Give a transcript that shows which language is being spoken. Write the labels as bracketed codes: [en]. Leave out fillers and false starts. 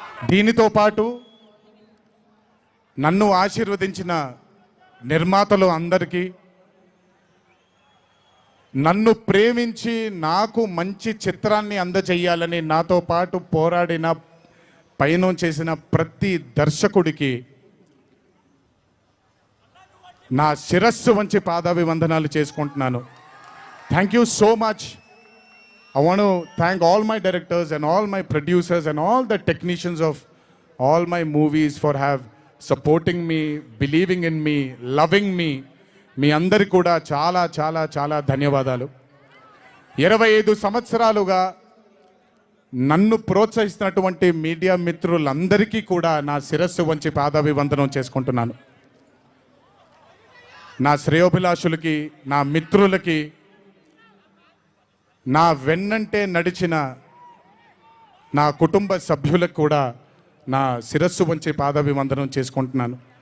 [te] దీనితో పాటు నన్ను ఆశీర్వదించిన నిర్మాతలు అందరికీ, నన్ను ప్రేమించి నాకు మంచి చిత్రాన్ని అందజేయాలని నాతో పాటు పోరాడిన పయనం చేసిన ప్రతి దర్శకుడికి నా శిరస్సు వంచి పాదాభివందనాలు చేసుకుంటున్నాను. [en] Thank you so much. I want to thank all my directors and all my producers and all the technicians of all my movies for supporting me, believing in me, loving me. [te] మీ అందరికీ కూడా చాలా చాలా చాలా ధన్యవాదాలు. 25 సంవత్సరాలుగా నన్ను ప్రోత్సహిస్తున్నటువంటి media మిత్రులందరికీ కూడా నా శిరస్సు వంచి పాదాభివందనం చేసుకుంటున్నాను. నా శ్రేయోభిలాషులకి, నా మిత్రులకి, నా వెన్నంటే నడిచిన నా కుటుంబ సభ్యులకు కూడా నా శిరస్సు వంచి పాదాభివందనం చేసుకుంటున్నాను.